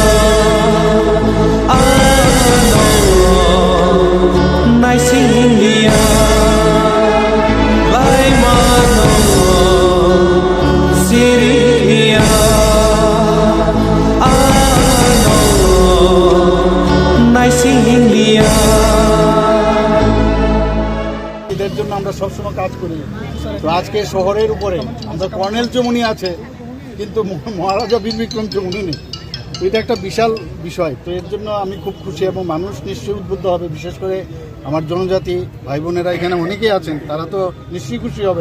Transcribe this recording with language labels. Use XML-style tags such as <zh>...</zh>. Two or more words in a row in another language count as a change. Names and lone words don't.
<trp>Ano Nai sindia Lai mano Siriya Ano Nai sindia</trp> <bn>এদের জন্য আমরা সবসময় কাজ করি। তো আজকে শহরের উপরে আমরা কর্নেল চমুনি আছে, কিন্তু মহারাজা বীর বিক্রম চমুনি নেই। এটা একটা বিশাল বিষয়। তো এর জন্য আমি খুব খুশি এবং মানুষ নিশ্চয়ই উদ্বুদ্ধ হবে, বিশেষ করে আমার জনজাতি ভাই বোনেরা এখানে অনেকেই আছেন, তারা তো নিশ্চয়ই খুশি হবেন।</bn>